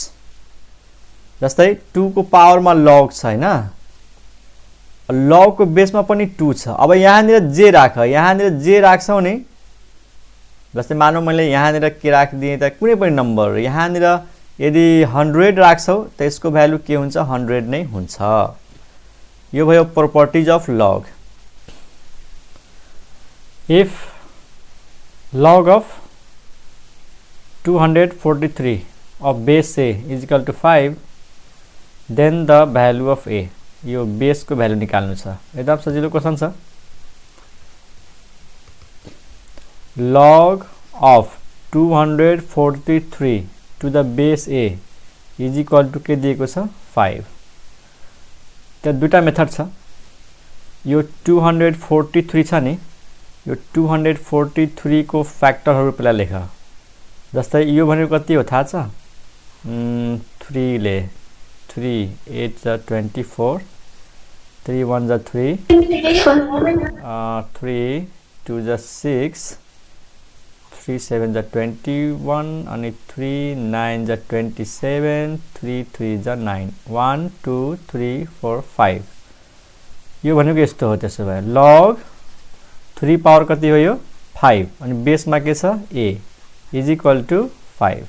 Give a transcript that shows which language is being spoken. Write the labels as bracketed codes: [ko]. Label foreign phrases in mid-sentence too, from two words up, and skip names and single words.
[ne] जस्तै 2 को पावरमा log छ हैन, log को बेसमा पनि 2 छ। अब यहाँनिर j राख, यहाँनिर j राख्छौ नि, जस्तै मानौ मैले यहाँनिर के राखिदिए त कुनै पनि नम्बर, यहाँनिर यदि 100 राख्छौ त यसको भ्यालु के हुन्छ 100 नै हुन्छ। यो भयो [en] properties of log. इफ log of 243 of base a is equal to 5, then the value of a, [ne] यो बेस को भ्यालु निकाल्नु छ। एकदम सजिलो क्वेशन छ। [en] log of 243 to the base a is equal to [ne] के दिएको छ 5। त्यहाँ दुईटा मेथड छ। यो 243 छ नि, यो 243 को फ्याक्टरहरु पहिला लेख। जस्तै यो भनेको कति हो थाहा छ? 3 ले 3 8 जा 24, 3 1 जा 3, 3 2 जा 6, 3 7 जा 21 अनि 3 9 जा 27, 3 3 जा 9, 1 2 3 4 5। यो भनेको यस्तो हो। त्यसो भए log 3 पावर कति हो यो 5 अनि बेसमा के छ [en] a is equal to 5.